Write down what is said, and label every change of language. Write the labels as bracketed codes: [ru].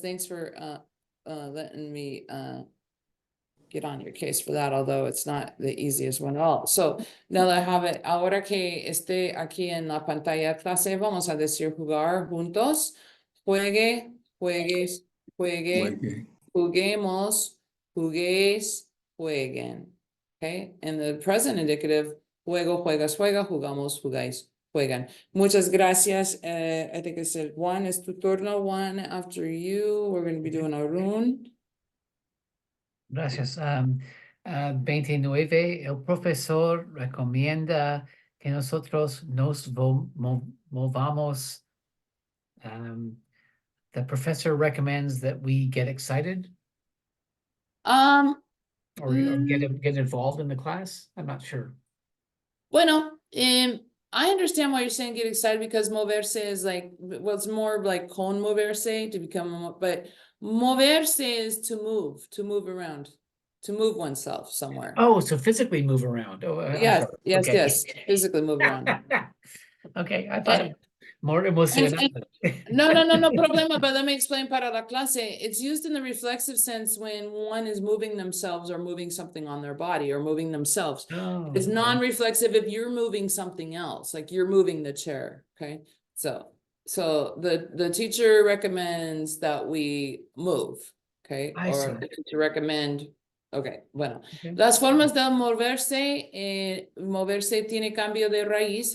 [en] Thanks for letting me get on your case for that, although it's not the easiest one at all. So now that I have it, [es] ahora que esté aquí en la pantalla clase, vamos a decir jugar juntos. Juegue, juegues, juegue, Juegue. juguemos, juguéis, jueguen. [en] Okay, and the present indicative, juego, juegas, juega, jugamos, jugáis, juegan. [es] Muchas gracias. [en] I think I said Juan, [es] es tu turno. [en] Juan, after you, we're going to be doing a rune. [es] Gracias. 29, el profesor recomienda que nosotros nos movamos. [en] The professor recommends that we get excited or get involved in the class. I'm not sure. Bueno, I understand why you're saying get excited because moverse is like, well, it's more like con moverse to become, but moverse is to move around, to move oneself somewhere. Oh, so physically move around. Oh, I'm Yes, sorry. yes, Okay. yes, physically move around. Okay, I thought it more emocional. No problema, but let me explain [es] para la clase. [en] It's used in the reflexive sense when one is moving themselves or moving something on their body or moving themselves. Oh, It's okay. non-reflexive if you're moving something else, like you're moving the chair, okay? So the teacher recommends that we move, okay? I Or see. the teacher recommend, okay, bueno. Okay. [es] Las formas de moverse, moverse tiene cambio de raíz.